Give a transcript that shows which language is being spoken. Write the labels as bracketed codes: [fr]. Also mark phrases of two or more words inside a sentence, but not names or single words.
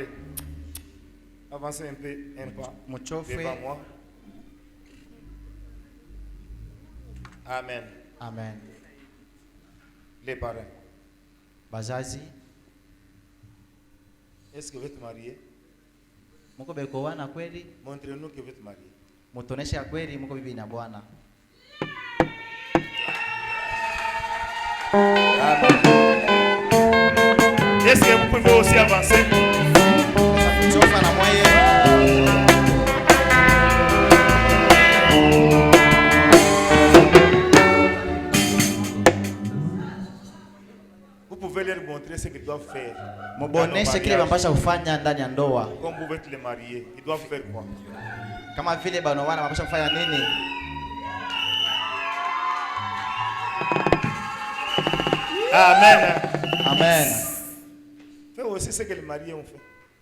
[fr] Avancez un peu, un pas. Devant moi. Amen. Amen. Les parents. [sw] Bazazi. [fr] Est-ce que vous êtes mariés? Montrez-nous que vous êtes mariés. [sw] Mutoneshe ya kweli mko bibi na bwana. [fr] Amen. Est-ce que vous pouvez aussi avancer? Vous pouvez leur montrer ce qu'ils doivent faire. [sw] Muboneshe kile wanapaswa kufanya ndani ya ndoa. [fr] Comme vous êtes les mariés, ils doivent faire quoi? [sw] Kama vile bwana wanapaswa kufanya nini? Amen. Amen. [fr] Fais aussi ce que les mariés ont fait.